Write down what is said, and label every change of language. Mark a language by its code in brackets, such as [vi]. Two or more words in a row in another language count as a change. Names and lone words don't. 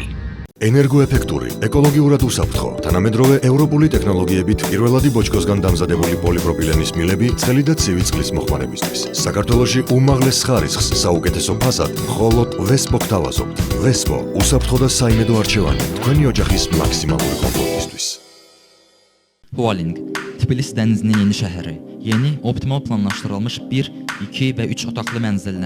[ka] ენერგოეფექტური, ეკოლოგიურად უსაფრთხო, თანამედროვე ევროპული ტექნოლოგიებით პირველადი ბოჭკოსგან დამზადებული პოლიპროპილენის მილები ცხელი და ცივი წყლის მოხმარებისთვის. საქართველოში უმაღლეს ხარისხს საუკეთესო ფასად მხოლოდ Vespo გთავაზობთ. Vespo, უსაფრთხო და საიმედო არჩევანი თქვენი ოჯახის მაქსიმალური კომფორტისთვის. [az] Hualing, Tbilisi dənizinin yeni şəhəri, yeni optimal planlaşdırılmış 1, 2 və 3 otaqlı mənzillər.